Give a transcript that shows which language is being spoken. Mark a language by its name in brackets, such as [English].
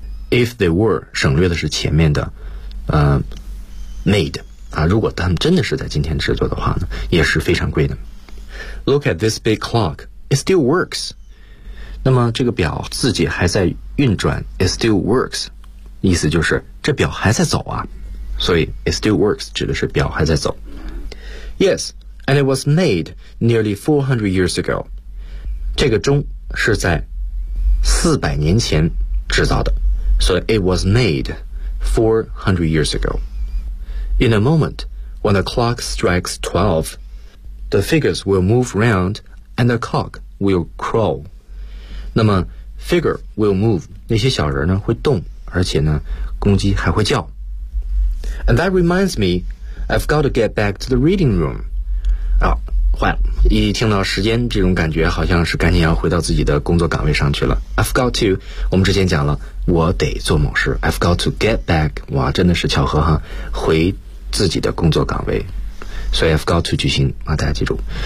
[English] If they were [Chinese] 省略的是前面的，made 啊。如果他们真的是在今天制作的话呢，也是非常贵的。 [English] Look at this big clock. It still works. [Chinese] 那么这个表自己还在运转。 [English] It still works. [Chinese] 意思就是这表还在走啊。所以 [English] it still works [Chinese] 指的是表还在走 [English] Yes, and it was made nearly 400 years ago [Chinese] 这个钟是在400年前制造的所以 [English] it was made 400 years ago In a moment, when the clock strikes 12 the figures will move round and the cock will crow [Chinese] 那么 [English] figure will move [Chinese] 那些小人呢会动而且呢公鸡还会叫 [English] And that reminds me, I've got to get back to the reading room. [Chinese] 啊，坏了！一听到时间，这种感觉好像是赶紧要回到自己的工作岗位上去了。 [English] I've got to. [Chinese] 我们之前讲了，我得做某事。 [English] I've got to get back. [Chinese] 哇，真的是巧合哈！回自己的工作岗位，所以 [English] I've got to [Chinese] 句型啊，大家记住。